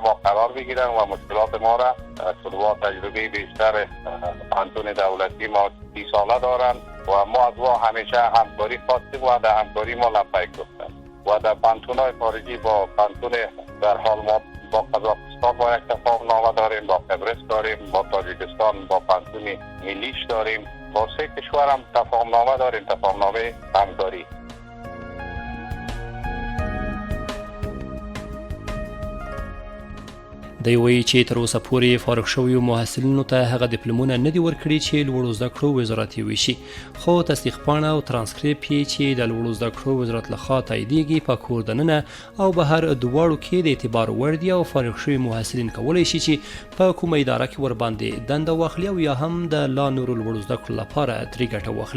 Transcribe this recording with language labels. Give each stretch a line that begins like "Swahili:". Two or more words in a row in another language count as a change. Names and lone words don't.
Persian: ما قرار بگیرن و مشکلات ما را چون با تجربه بیشتر پوهنتون دولتی ما 30 ساله دارن و ما از ما همیشه همکاری خواستیم و در همکاری ما لبیک گفتن و در پوهنتون‌های خارجی با پوهنتون در حال ما با قزاقستان با یک تفاهمنامه داریم، با قبرس داریم، با تاجیکستان با پوهنتون ملیش داریم، با 3 کشور هم تفاهمنامه داریم، تفاهمنامه همکاری.
Pashto: دی وایي چې تر اوسه پورې فارغ شویو محصلینو ته هغه ډیپلومونه نه دي ورکړي چې لوړو زده کړو وزارت یې ویشي، خو تصدیق پاڼه او ترانسکریپ یې چې د لوړو زده کړو وزارت لخوا تاییدیږي په کور دننه او بهر دواړو کې د اعتبار وړ دي او فارغ شوي محصلین کولی شي چې په کومه اداره کې ورباندې دنده واخلي او یا هم د لا نورو لوړو زده کړو لپاره ترې ګټه واخلي.